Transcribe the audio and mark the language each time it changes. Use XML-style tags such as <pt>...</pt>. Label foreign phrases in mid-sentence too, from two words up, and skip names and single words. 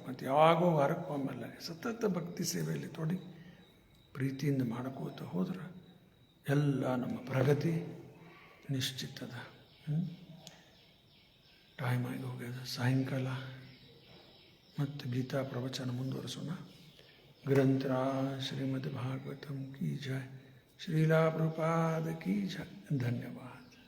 <kn>ಮತ್ತು ಯಾವಾಗೋ ವಾರಕ್ಕೊಮ್ಮಲ್ಲ, ಸತತ ಭಕ್ತಿ ಸೇವೆಯಲ್ಲಿ ತೊಡಿ ಪ್ರೀತಿಯಿಂದ ಮಾಡ್ಕೋತ ಹೋದ್ರೆ ಎಲ್ಲ ನಮ್ಮ ಪ್ರಗತಿ ನಿಶ್ಚಿತದ. ಟೈಮ್ ಆಗಿ ಹೋಗ್ಯದ. ಸಾಯಂಕಾಲ ಮತ್ತು ಗೀತಾ ಪ್ರವಚನ ಮುಂದುವರಿಸೋಣ.</kn> <hi>ग्रंथराज श्रीमद् भागवतम की जय, श्रीला प्रभुपाद की जय. धन्यवाद.</hi>